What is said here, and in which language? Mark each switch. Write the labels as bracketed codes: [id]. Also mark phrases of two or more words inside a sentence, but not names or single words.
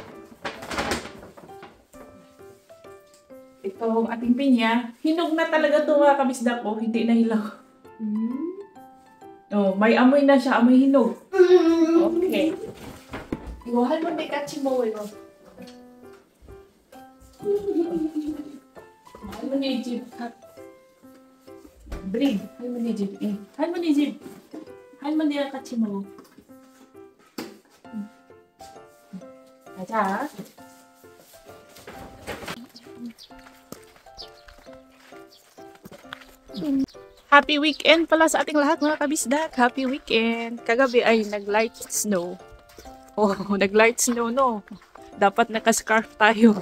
[tl] Ito ang ating pinya. Hinog na talaga ito mga kabisdak ko. Hindi na hilaw. Oh, may amoy na siya. Amoy hinog. Okay. Iwahan mo na ikachi mo. [ko] 할머니 집 브린 할머니 집 할머니 집 할머니랑 같이 먹어. 가자. [en] Happy weekend [tl] pala sa ating lahat mga kabisdak. [en] Happy weekend. [tl] Kagabi ay nag- [en] light snow. [tl] Oh, nag- [en] light snow, [tl] no? Dapat naka-scarf tayo.